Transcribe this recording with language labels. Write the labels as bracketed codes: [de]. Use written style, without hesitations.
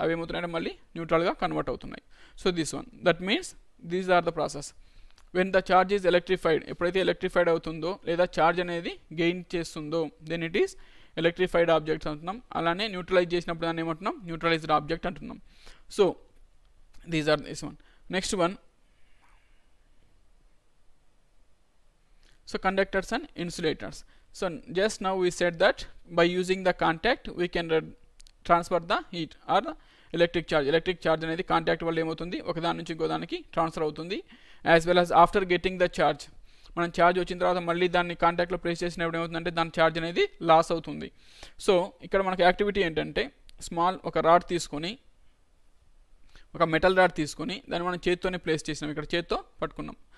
[te] అవి ఏమవుతున్నాయంటే మళ్ళీ న్యూట్రల్గా కన్వర్ట్ అవుతున్నాయి. [en] So this one, that means these are the process. When the charge is electrified, [te] ఎప్పుడైతే ఎలక్ట్రిఫైడ్ అవుతుందో లేదా ఛార్జ్ అనేది గెయిన్ చేస్తుందో then it is electrified objects అంటున్నాం. అలానే న్యూట్రలైజ్ చేసినప్పుడు దాన్ని ఏమంటున్నాం, న్యూట్రలైజ్డ్ ఆబ్జెక్ట్ అంటున్నాం. [en] So these are this one. Next one, so conductors and insulators. So just now we said that by using the contact we can transfer the heat or the electric charge. [te] Electric charge అనేది contact వల్ల ఏమవుతుంది, ఒకదాని నుంచి ఇంకో దానికి transfer అవుతుంది. [en] as well as after getting the charge, [te] మనం charge వచ్చిన తర్వాత మళ్ళీ దాన్ని కాంటాక్ట్లో ప్లేస్ చేసినప్పుడు ఏమవుతుందంటే దాని ఛార్జ్ అనేది లాస్ అవుతుంది. సో ఇక్కడ మనకి యాక్టివిటీ ఏంటంటే స్మాల్ ఒక రాడ్ తీసుకొని, ఒక మెటల్ రాడ్ తీసుకొని దాన్ని మనం చేత్తోనే ప్లేస్ చేసినాం, ఇక్కడ చేత్తో పట్టుకున్నాం.